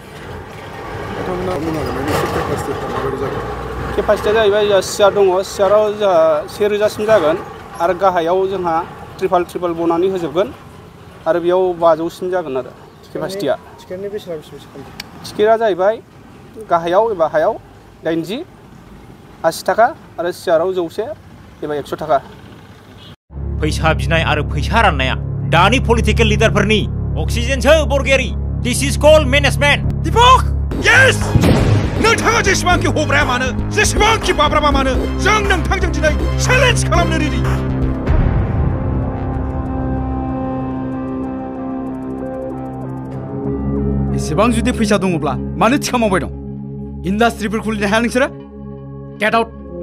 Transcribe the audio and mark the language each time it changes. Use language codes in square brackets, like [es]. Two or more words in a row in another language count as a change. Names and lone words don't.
[brx] केपासिटिया जाहैबाय सियार दङ सियाराव जोंहा 1000 सिम जागोन आरो गाहायाव जोंहा ट्रिपाल बनानै होजोबगोन आरो बेयाव 500 सिम जागोन आरो केपासिटिया टिकेटनि बेसेना बेसेबां टिकेटआ जाहैबाय गाहायाव एबा हायाव 80 थाखा आरो सियाराव 100 एबा 100 थाखा फैसा बिनाय आरो फैसा राननाया दानि पलिटिकेल लिडारफोरनि अक्सिजेनसो बरगयारि [en] this is called management [brx] दीपक यस नोंथाङा जेसेबांखि हब्राया मानो जेसेबांखि बाब्राबा मानो जों नोंथांजों दिनै चेलेन्ज खालामनो रेडि एसेबां जुदि फैसा दङब्ला मानो थिखा मावबाय दं इन्डास्ट्रिफोर खुलिनो हाया नोंसोरो [en] get out